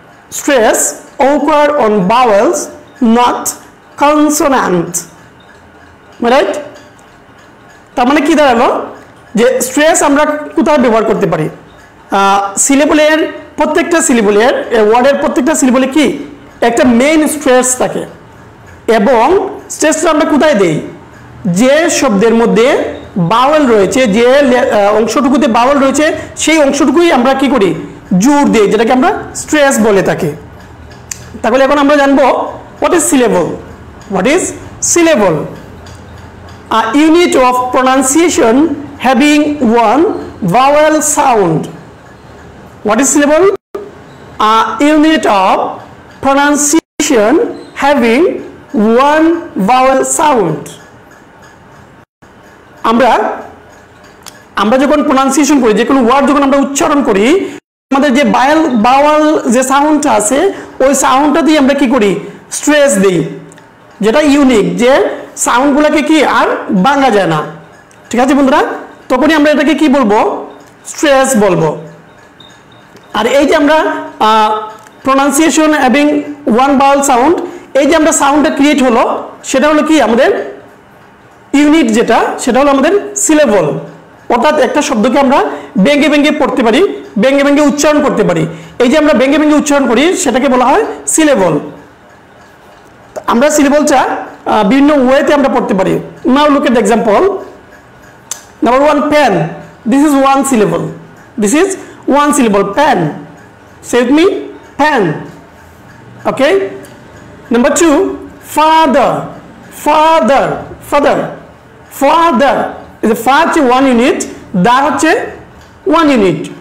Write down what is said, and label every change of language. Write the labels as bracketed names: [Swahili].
[English] Stress occurs on vowels, not consonant. Right? [Bangla] তার মানে কি দাঁড়ালো? যে স্ট্রেস আমরা কোথায় ব্যবহার করতে পারি? সিলেবলের প্রত্যেকটা সিলেবলের, ওয়ার্ডের প্রত্যেকটা সিলেবলে কি একটা মেইন স্ট্রেস থাকে, এবং স্ট্রেসটা আমরা কোথায় দেই? যে শব্দের মধ্যে বাওয়েল রয়েছে, যে অংশটুকুতে বাওয়েল রয়েছে সেই অংশটুকুই আমরা কি করি? জোর দিই, যেটাকে আমরা স্ট্রেস বলে থাকি। তাহলে এখন আমরা জানবো [English] What is syllable. What is syllable? A unit of pronunciation having one vowel sound. What is syllable? A unit of pronunciation having one vowel sound. [Bangla] আমরা যখন প্রনাউন্সিয়েশন করি, যে কোনো ওয়ার্ড যখন আমরা উচ্চারণ করি, আমাদের যে বাওয়াল যে সাউন্ডটা আছে ওই সাউন্ডটা দিয়ে আমরা কি করি? স্ট্রেস দিই, যেটা ইউনিক, যে সাউন্ডগুলোকে কি আর ভাঙা যায় না, ঠিক আছে বন্ধুরা? তখনই আমরা এটাকে কি বলবো? স্ট্রেস বলবো। আর এই যে আমরা [English] pronunciation having one vowel sound, [Bangla] এই যে আমরা সাউন্ডটা ক্রিয়েট হলো, সেটা হলো কি আমাদের ইউনিট, যেটা সেটা হলো আমাদের সিলেবল। অর্থাৎ একটা শব্দকে আমরা ভেঙে ভেঙে পড়তে পারি, ভেঙে ভেঙে উচ্চারণ করতে পারি। এই যে আমরা ভেঙে ভেঙে উচ্চারণ করি সেটাকে বলা হয় সিলেবল। আমরা সিলেবলটা বিভিন্ন ওয়েতে আমরা পড়তে পারি। [English] Now look at the example. Number 1, pen. This is one syllable. This is one syllable, pen. Say with me, pen. Okay. Number 2, father. Father. Father. Father is a fa হচ্ছে one unit, da হচ্ছে one unit.